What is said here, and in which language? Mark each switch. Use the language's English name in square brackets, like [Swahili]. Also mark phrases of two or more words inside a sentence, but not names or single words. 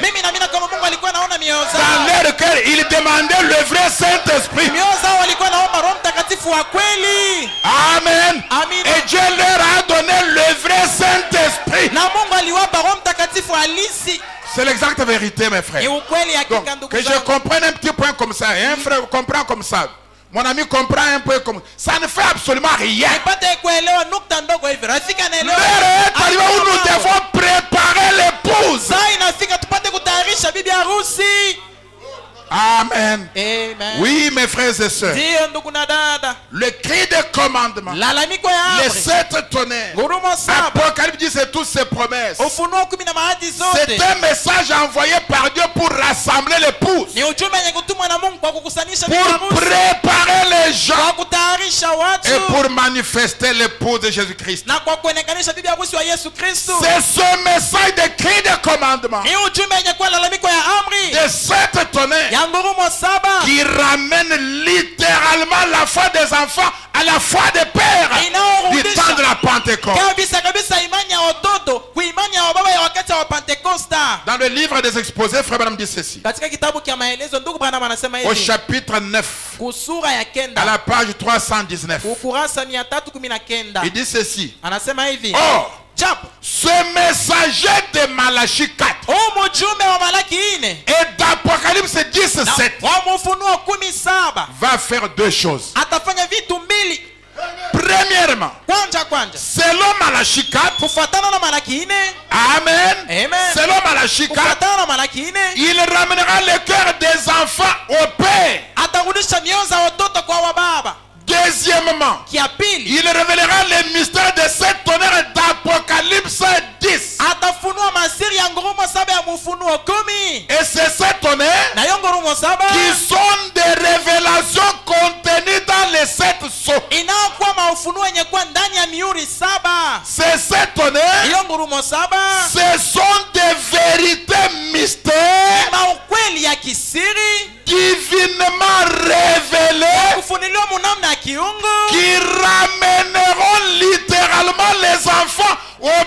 [Swahili] Mimi naamini kama Mungu alikuwa anaona mioyo [French] Dans [Swahili] zao. [French] leur cœur, il demandait le vrai Saint-Esprit. [Swahili] Mioyo zao walikuwa naomba Roho Mtakatifu wa kweli. [French] Amen. [Swahili] Amina. [French] Et Dieu leur a donné le vrai Saint-Esprit. [Swahili] Na Mungu aliwapa Roho Mtakatifu halisi. [French] C'est l'exacte vérité, mes [Swahili] Ni [French] frères. [Swahili] ukweli [French] Donc, [Swahili] hakika ndugu [French] que je [Swahili] zangu. [French] comprenne un petit point comme ça, et un frère comprend comme ça, mon ami comprend un peu comme ça, ça ne fait absolument rien. [Swahili] Nipate kuelewa nukta ndogo hivi. Rafiki anaelewa. [French] L'heure est arrivée où nous devons préparer l'épouse. [Swahili] Saa inafika tupate kutayarisha bibi harusi. [French] Amen. [Swahili] Amen. [French] Oui, mes frères et sœurs. [Swahili] Ndio ndugu na dada. [French] Le cri de commandement, [Swahili] Lalamiko ya [French] les [Swahili] amri. [French] 7 tonnerres, [Swahili] Ngurumo saba. [French] Apocalypse dit c'est toutes ces promesses. [Swahili] Ufunuo 10 na mahadi zote. [French] C'est un message envoyé par Dieu pour rassembler l'épouse, [Swahili] Ni ujumbe wenye kutumwa na Mungu kwa kukusanisha bibi [French] pour [Swahili] harusi. [French] préparer les gens [Swahili] Kwa kutayarisha watu. [French] et pour manifester l'épouse de Jésus-Christ. [Swahili] Na kwa kuonekanisha bibi harusi wa Yesu Kristo. [French] C'est ce message de cri de commandement, [Swahili] Ni ujumbe wenye kwa lalamiko ya amri. [French] de 7 tonnerres, [Swahili] Ya ngurumo saba. [French] qui ramène littéralement la foi des enfants à la foi des pères du temps de la Pentecôte. [Swahili] Kabisa kabisa imani ya watoto kwa imani ya baba ya wakati wa Pentecosta. [French] Dans le livre des exposés, Frère Branham dit ceci. [Swahili] Katika kitabu cha maelezo ndugu Branham anasema [French] Au [Swahili] hivi. [French] chapitre 9, [Swahili] Kusura ya [French] à [Swahili] kenda. [French] la page 319, [Swahili] Ukurasa 319. [French] il dit ceci. [Swahili] Anasema hivi. [French] Or, [Swahili] Japo [French] ce messager de Malachie 4 [Swahili] mjumbe wa Malaki 4 [French] et d'Apocalypse 17 [Swahili] wa Ufunuo 17 [French] va faire deux choses. [Swahili] atafanya vitu mbili. [French] Premièrement, [Swahili] Kwanja [French] selon Malachie 4, [Swahili] kufuatana na Malaki 4. [French] Amen. [Swahili] Amen. [French] Selon Malachie 4, [Swahili] Kufuatana na Malaki 4 [French] il ramènera le cœur des enfants au Père. [Swahili] atarudisha mioyo za watoto kwa wababa. [French] Deuxièmement, [Swahili] Kia pili [French] il révélera les mystères de cette tonnerre d'Apocalypse 10. [Swahili] atafunua masiri ya ngurumo 7 ya Ufunuo 10. [French] Et c'est cette tonnerre [Swahili] Na hiyo ngurumo 7 [French] qui sont des révélations contenues dans les 7 sceaux. [Swahili] inayokuwa maufunuo yenye kuwa ndani ya mihuri 7. [French] C'est cette tonnerre, [Swahili] Hiyo ngurumo 7 [French] ce sont des vérités mystères [Swahili] na ukweli ya kisiri [French] divinement révélées [Swahili] kufunuliwa munamna ya kiungu [French] qui ramèneront littéralement les enfants